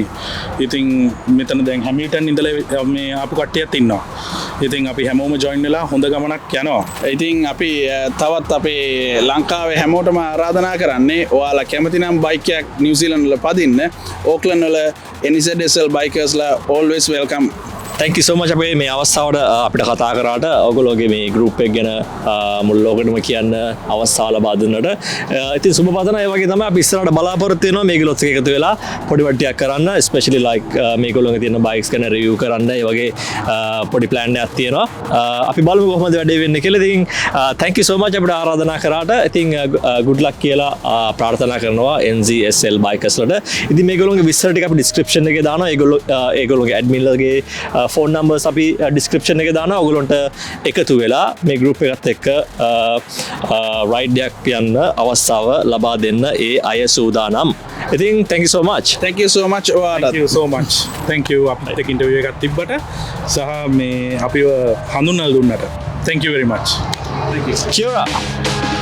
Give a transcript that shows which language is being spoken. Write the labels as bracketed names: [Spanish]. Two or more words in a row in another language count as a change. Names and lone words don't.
[Sinhala] ඉතින් මෙතන දැන් හැමිල්ටන් ඉඳලා මේ ආපු කට්ටියත් ඉන්නවා. ඉතින් අපි හැමෝම ජොයින් වෙලා හොඳ ගමනක් යනවා. ඉතින් අපි තවත් අපේ ලංකාවේ හැමෝටම ආරාධනා කරන්නේ ඔයාලා කැමති නම් බයික් එකක් නිව්සීලන්ත වල පදින්න ඕක්ලන්ඩ් වල NZSL Bikersලා [English] always welcome. Thank you so much [Sinhala] අපේ මේ අවස්ථාවට අපිට කතා කරාට ඔයගොල්ලෝගේ මේ ගෲප් එක ගැන මුල් ලෝකෙටම කියන්න අවස්ථාව ලබා දුන්නට ඉතින් සුබ පතනවා. ඒ වගේ තමයි අපි ඉස්සරහට බලාපොරොත්තු වෙනවා මේගොල්ලොත් එක්ක එකතු වෙලා පොඩි වට්ටියක් කරන්න, [English] especially like [Sinhala] මේගොල්ලෝගේ තියෙන බයික්ස් ගැන රිවිව් කරන්න. ඒ වගේ පොඩි plan එකක් තියෙනවා. අපි බලමු කොහොමද වැඩේ වෙන්නේ කියලා. ඉතින් [English] thank you so much [Sinhala] අපිට ආරාධනා කරාට. ඉතින් [English] good luck [Sinhala] කියලා ප්‍රාර්ථනා කරනවා NZSL Bikers වලට. ඉතින් මේගොල්ලෝගේ විස්තර ටික අපි description එකේ දානවා. ඒගොල්ලෝගේ admin ලගේ [English] phone numbers [Sinhala] අපි ඩිස්ක්‍රිප්ෂන් එක දානවා. ඔයගොල්ලන්ට එකතු වෙලා මේ ගෲප් එකත් එක්ක රයිඩ් එකක් යන්න අවස්ථාව ලබා දෙන්න ඒ අය සූදානම්. [English] ඉතින් thank you so much. Thank you so much [Sinhala] ඔයාලට. [English] Thank you so much. Thank you [Sinhala] අපිට ඉන්ටර්වියු එකක් තිබ්බට සහ මේ අපිව හඳුන්වලා දුන්නට. [English] Thank you very much. [Māori] Kia ora.